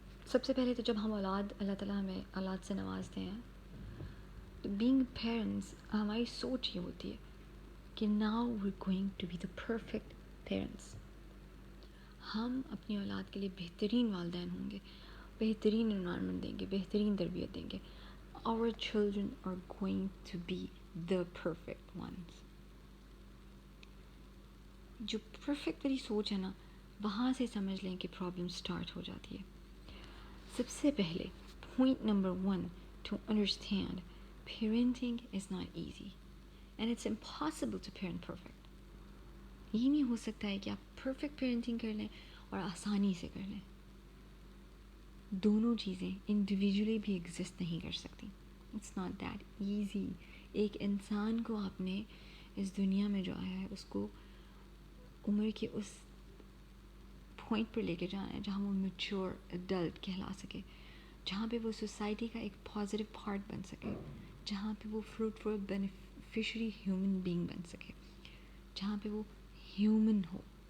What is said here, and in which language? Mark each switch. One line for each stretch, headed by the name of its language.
Urdu: سب سے پہلے تو جب ہم اللہ تعالیٰ ہمیں اولاد سے نوازتے ہیں تو بینگ پیرنٹس ہماری سوچ یہ ہوتی ہے کہ
English: Now we going to be the perfect parents.
Urdu: ہم اپنی اولاد کے لیے بہترین والدین ہوں گے، بہترین انوائرمنٹ دیں گے، بہترین تربیت دیں گے.
English: Our children are going to be the perfect ones.
Urdu: جو پرفیکٹ والی سوچ ہے نا، وہاں سے سمجھ لیں کہ پرابلم سٹارٹ ہو جاتی ہے. سب سے پہلے point number 1
English: to understand parenting is not easy and it's impossible to parent perfect.
Urdu: یہ نہیں ہو سکتا ہے کہ آپ پرفیکٹ پیرنٹنگ کر لیں اور آسانی سے کر لیں. دونوں چیزیں انڈیویجولی بھی ایگزسٹ نہیں کر سکتی.
English: It's not that easy.
Urdu: ایک انسان کو آپ نے اس دنیا میں جو آیا ہے اس کو عمر کے اس پوائنٹ پر لے کے جانا ہے جہاں وہ میچور ایڈلٹ کہلا سکے، جہاں پہ وہ سوسائٹی کا ایک پازیٹیو پارٹ بن سکے، جہاں پہ وہ فروٹفل بینیفیشری ہیومن بینگ بن سکے، جہاں پہ وہ ہیومن ہو،